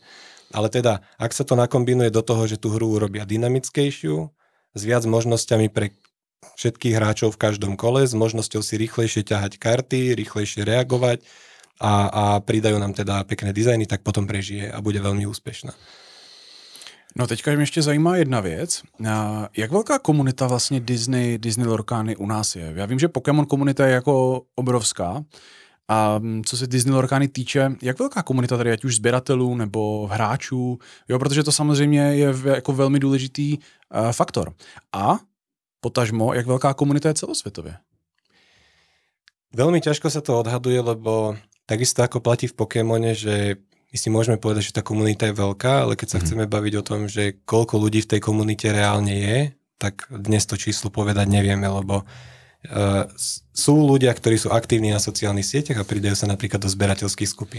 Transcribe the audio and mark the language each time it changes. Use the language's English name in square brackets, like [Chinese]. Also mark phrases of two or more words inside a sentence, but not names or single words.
[Slovak] Ale teda, ak sa to nakombinuje do toho, že tú hru urobia dynamickejšiu, s viac možnosťami pre všetkých hráčov v každom kole, s možnosťou si rýchlejšie ťahať karty, rýchlejšie reagovať a pridajú nám teda pekné dizajny, tak potom prežije a bude veľmi úspešná. [Czech] No teďka mě ještě zajímá jedna věc. Jak velká komunita vlastně Disney Lorcany u nás je? Já vím, že Pokémon komunita je jako obrovská. A co se Disney Lorcany týče, jak velká komunita tady, ať už sběratelů nebo hráčů? Jo, protože to samozřejmě je jako velmi důležitý faktor. A potažmo, jak velká komunita je celosvětově? [Slovak] Veľmi ťažko sa to odhaduje, lebo takisto ako platí v Pokémone, že my si môžeme povedať, že tá komunita je veľká, ale keď sa chceme baviť o tom, že koľko ľudí v tej komunite reálne je, tak dnes to číslo povedať nevieme, lebo sú ľudia, ktorí sú aktívni na sociálnych sieťach a pridajú sa napríklad do zberateľských skupín.